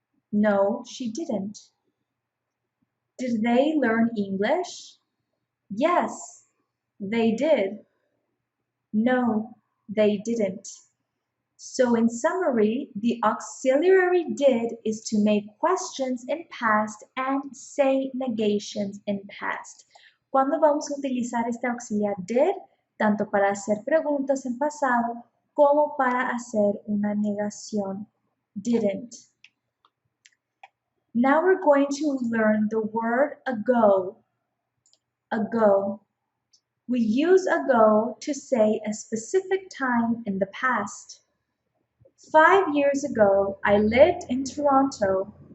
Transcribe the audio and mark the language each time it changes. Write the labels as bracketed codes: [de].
[en] No, she didn't. Did they learn English? Yes, they did. No, they didn't. So in summary, the auxiliary did is to make questions in past and say negations in past. [es] ¿Cuándo vamos a utilizar este auxiliar did? Tanto para hacer preguntas en pasado como para hacer una negación. [en] Didn't. Now we're going to learn the word ago. Ago. We use ago to say a specific time in the past. 5 years ago, I lived in Toronto.